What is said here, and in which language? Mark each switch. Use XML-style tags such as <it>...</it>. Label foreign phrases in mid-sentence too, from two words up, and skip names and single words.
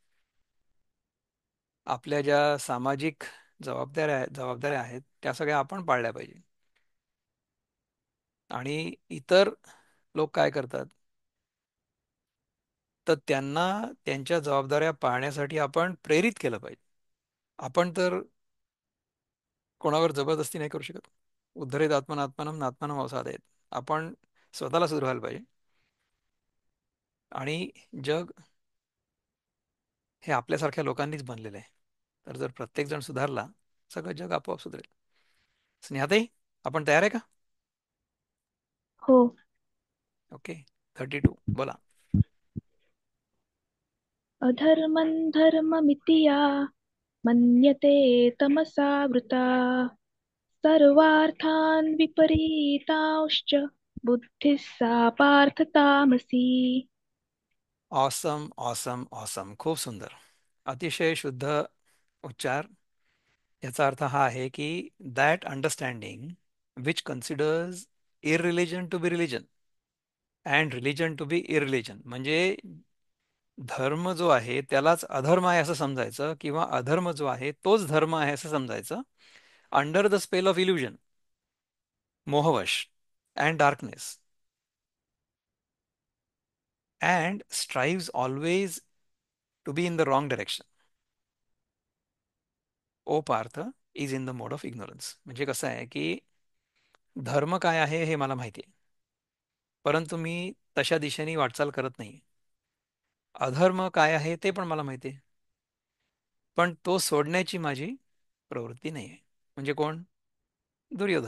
<mr>आपल्या ज्या सामाजिक जबाबदाऱ्या आहेत त्या सगळ्या आपण पाळल्या पाहिजे. आणि इतर लोक काय करतात तर त्यांना त्यांच्या जबाबदाऱ्या पाळण्यासाठी आपण प्रेरित केलं पाहिजे. आपण तर कोणावर जबरदस्ती नाही करू शकत.</mr> <sa>उद्धरेत आत्मनात्मानं नात्मानं अवसादेत.</sa> <mr>आपण स्वतःला सुधारायला पाहिजे. आणि जग हे आपल्यासारख्या लोकांनीच बनलेलं आहे. तर जर प्रत्येक जण सुधारला सगळं जग आपोआप सुधरेल. स्नेहाताई, आपण तयार आहे का? हो. ओके. 32 बोला.</mr> <sa>अधर्मं धर्ममिति या मन्यते तमसावृता सर्वार्थान् विपरीतांश्च बुद्धिः सा पार्थ तामसी.</sa> <en>awesome awesome awesome,</en> <mr>खूप सुंदर, अतिशय शुद्ध उच्चार. याचा अर्थ हा आहे की</mr> <en>that understanding which considers irreligion to be religion and religion to be irreligion.</en> <mr>म्हणजे धर्म जो आहे त्यालाच अधर्म आहे असं समजायचं किंवा अधर्म जो आहे तोच धर्म आहे असं समजायचं.</mr> <en>under the spell of illusion, मोहवश and darkness, and strives always to be in the wrong direction. O Partha is in the mode of ignorance.</en> <mr>म्हणजे कसं आहे की धर्म काय आहे हे मला माहिती आहे, परंतु मी तशा दिशेने वाटचाल करत नाही. अधर्म काय आहे ते पण मला माहिती आहे, पण तो सोडण्याची माझी प्रवृत्ती नाही आहे. म्हणजे कोण? दुर्योधन.</mr>